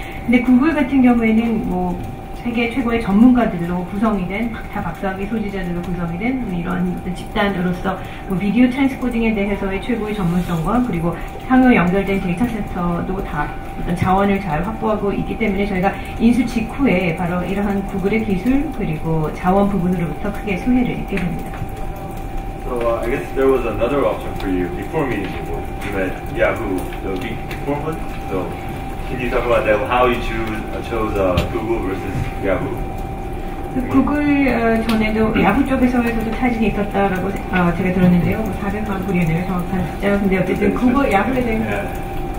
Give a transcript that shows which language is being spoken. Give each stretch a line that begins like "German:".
Korean: 근데 구글 같은 경우에는 세계 최고의 전문가들로 구성이 된, 다 박사학위 소지자들로 구성이 된 이런 집단으로서 비디오 트랜스코딩에 대해서의 최고의 전문성과 그리고 향후 연결된 데이터 센터도 다 어떤 자원을 잘 확보하고 있기 때문에 저희가 인수 직후에 바로 이러한 구글의 기술 그리고 자원 부분으로부터 크게 수혜를 입게 됩니다.
English: So I guess there was another option for you before meeting Google. You met Yahoo the week before, so can you talk about that? How you chose Google versus Yahoo?
Korean: 구글 전에도 야후 쪽에서도 타진이 있었다라고 제가 들었는데요. 400만 불이네요, 정확한 숫자. 근데 어쨌든 구글 야후에 대한